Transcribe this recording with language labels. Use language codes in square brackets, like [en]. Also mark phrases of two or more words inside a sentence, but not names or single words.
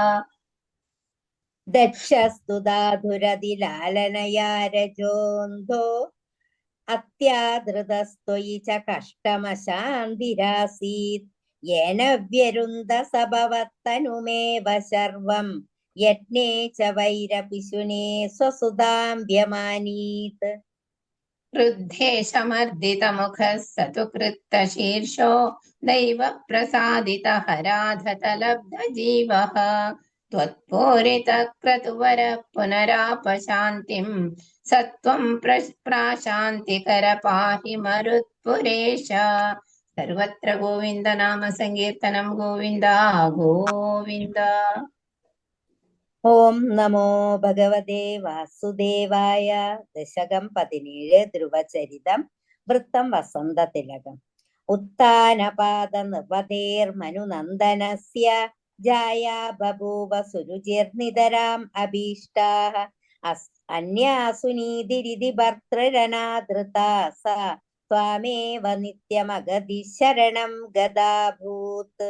[sa] ദക്ഷസ്തുതാധുരതിലാലനയാ രജോന്ധോ അത്യാദൃതസ്ത്വയി ച കഷ്ടമശാന്തിരാസീത് യേന വ്യരുന്ധസഭവത്തനുമേവ ശർവം യജ്ഞേ ച വൈരപിശുനേ സ്വസുതാം വ്യമാനീത്. വൃദ്ധേശമർദിതമുഖഃ സതു കൃത്തശീർഷോ ദൈവപ്രസാദിതഹരാധതലബ്ധജീവः त्वत्पूरितक्रतुवरः पुनरापशान्तिं सत्वं प्राशान्तिकर पाहि मरुत्पुरेश. सर्वत्र गोविन्द नाम सङ्कीर्तनं गोविन्द गोविन्द. ഓം നമോ ഭഗവതേ വാസുദേവായ. ദശകം 17 ധ്രുവചരിതം വൃത്തം വസന്തതിലകം. ഉത്ഥാനപാദ നിർവതേർമനുനന്ദനസ്യ ജായാ ബഭൂവ സുരുചിർനിതരാം അഭീഷ്ടാഃ അന്യാസു നീതിരിതി ഭർതൃരനാദൃതാ സാ ത്വാമേവ നിത്യമഗതി ശരണം ഗദാഭൂത്.